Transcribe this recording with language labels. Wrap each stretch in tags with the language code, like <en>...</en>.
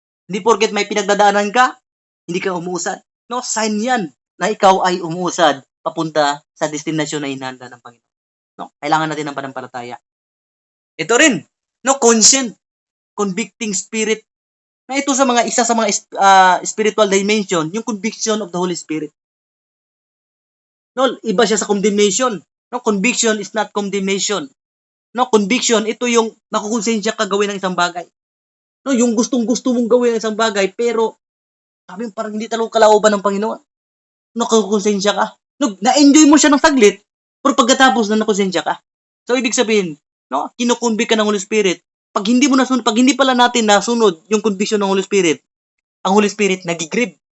<tl>Hindi porket may pinagdadaanan ka, hindi ka umuusad. No, sign yan na ikaw ay umuusad papunta sa destinasyon na inihanda ng Panginoon. No, kailangan natin ng panampalataya. Ito rin, no,</tl> <en>conscient, convicting spirit.</en> <tl>Na ito isa sa mga</tl> <en>spiritual dimension, yung conviction of the Holy Spirit.</en> <tl>No, iba siya sa condemnation.</tl> <en>No, conviction is not condemnation.</en> <tl>No, conviction, ito yung nakukonsensya ka gawin ng isang bagay. No, yung gustong-gusto mong gawin ng isang bagay, pero sabi mo, parang hindi talaga kalooban ng Panginoon. Nakakonsensya ka. No, na-enjoy mo siya ng saglit, pero pagkatapos na nakonsensya ka. So, ibig sabihin, no, kinukonvict ka ng Holy Spirit. Pag hindi mo nasunod, pag hindi pala natin nasunod yung conviction ng Holy Spirit, ang Holy Spirit nagigrib.</tl>